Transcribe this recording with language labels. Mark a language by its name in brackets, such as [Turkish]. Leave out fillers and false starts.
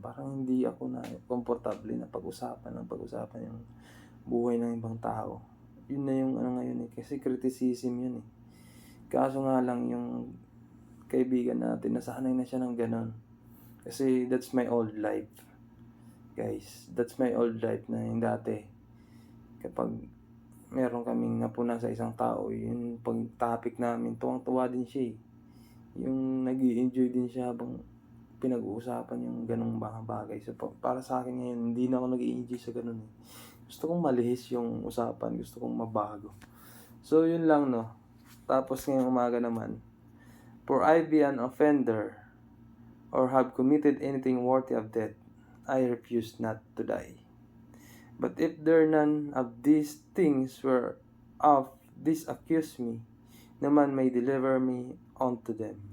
[Filipino] Parang hindi ako na komportable na pag-usapan yung buhay ng ibang tao. Yun na yung ngayon kasi criticism yun eh. Kaso nga lang yung kaibigan natin, nasanay na siya ng ganon. [English] Kasi that's my old life, guys. That's my old life [Filipino] na yung dati. Kapag meron kaming napuna sa isang tao, yung pag-topic namin, tuwang-tuwa din siya eh. Yung nag-i-enjoy din siya habang pinag-uusapan yung ganong mga bagay. So para sa akin ngayon, hindi na ako nag-i-enjoy sa ganon eh. Gusto kong malihis yung usapan, gusto kong mabago. So yun lang, no. Tapos ngayong umaga naman, [English] for I be an offender or have committed anything worthy of death, I refuse not to die. But if there none of these things whereof these accuse me, no man may deliver me unto them.